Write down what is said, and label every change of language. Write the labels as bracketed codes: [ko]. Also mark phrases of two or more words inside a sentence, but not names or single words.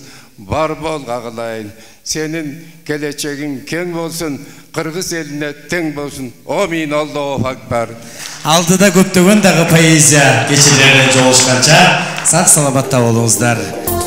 [kk] Бар бол ағылайын, сенің келечегің кең болсын, Қырғыз еліне тең болсын. [ar] Амин, Аллаху акбар. [ky] Алдыда көптөгөн дагы поэзия кечелеринен жолугушканча сак саламатта болуңуздар.